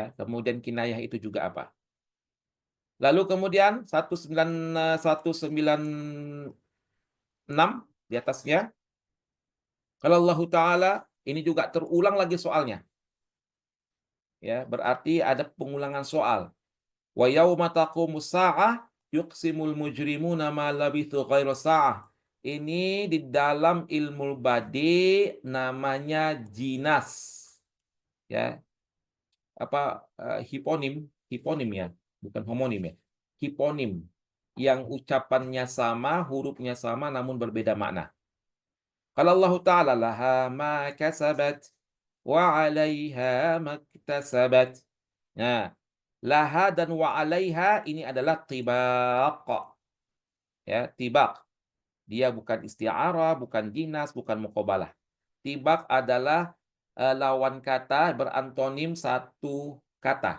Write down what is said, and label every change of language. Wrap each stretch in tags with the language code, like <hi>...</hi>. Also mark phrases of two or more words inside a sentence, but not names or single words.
<id>Kemudian kinayah itu juga apa. Lalu kemudian 196 di atasnya, kalau Allah Ta'ala, ini juga terulang lagi soalnya. Ya, berarti ada pengulangan soal.</id> <ar>ويوم تقوم الساعة يقسم المجرمون ما لبثوا غير ساعة.</ar> <id>Ini di dalam ilmu badi namanya jinas. Ya, apa hiponim ya, bukan homonim ya. Hiponim yang ucapannya sama, hurufnya sama namun berbeda makna. Kalau Allah Ta'ala</id> <ar>لها ما كسبت وعليها ما اكتسبت.</ar> <id>Nah, laha dan</id> <ar>وعليها</ar> <id>ini adalah tibaq. Ya, tibaq. Dia bukan isti'arah, bukan jinas, bukan muqabalah. Tibaq adalah lawan kata berantonim satu kata.</id>